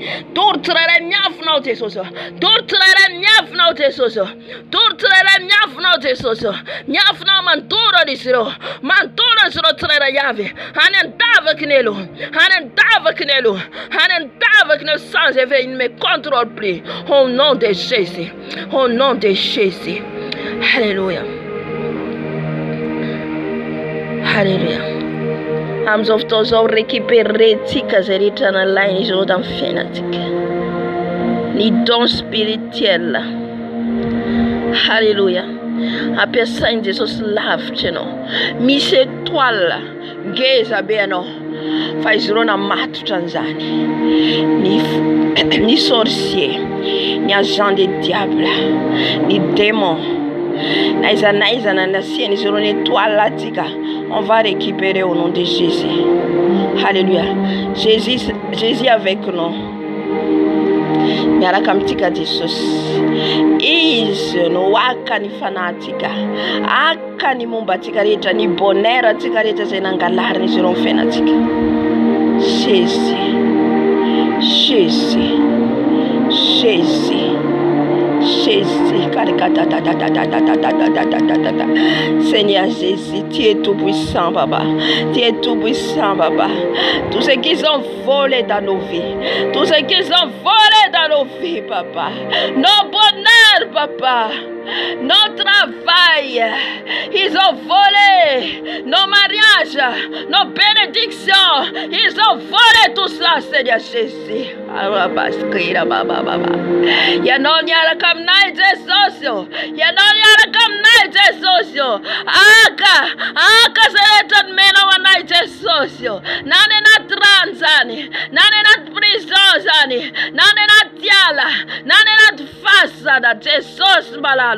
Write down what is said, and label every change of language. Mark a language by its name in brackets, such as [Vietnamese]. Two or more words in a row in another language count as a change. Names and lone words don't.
[Malagasy] Doro tsirairay miafinao Jesosy. Doro tsirairay miafinao Jesosy. Doro tsirairay miafinao Jesosy. Miafinao mandoro izy ireo. Mandoro izy ireo tsirairay avy. Any andavaky ny elo. Any andavaky ny elo. Any andavaky ny elo [French] sans effet, il ne me contrôle plus. Au nom de Jésus. Au nom de Jésus. Alléluia. Alléluia. [Malagasy] Amizao fotoana zao récupérer-tsika zay rehetra nalainy izy ireo tamin'ny fiainatsika. [French] Ny don spirituel. Alléluia. [Malagasy] Ampiasainy Jesosy lavitra ianao. Misy étoile ngeza be ianao. Fa izy ireo namatotra an'izany. Ny sorcier, ny [French] agent des diables, [Malagasy] ny démon. Naiza nasiany izy ireo ny étoile atsika. [French] On va récupérer au nom de Jésus. Alléluia. Jésus avec nous. [Malagasy] Miaraka amintsika Jesosy. Izy no aka ny fanatsika. Aka ny momba atsika rehetra, ny bonheur atsika rehetra zay nangalariny izy ireo amin'ny fiainatsika. [French] Seigneur Jésus, tu es tout puissant, Papa. Tu es tout puissant, Papa. Tous ceux qui ont volé dans nos vies, tous ceux qui ont volé dans nos vies, Papa. Nos bonheurs, Papa. Nos travail, ils ont volé nos mariages, nos bénédictions, ils ont volé tout cela, Seigneur Jésus. Yanonyara kamnai Jesosio, Yanonyara kamnai Jesosio, Aka seretan mena wanai Jesosio, Nane na transani, Nane na prisozani, Nane na tiala, Nane na fasada, Jesus balalo.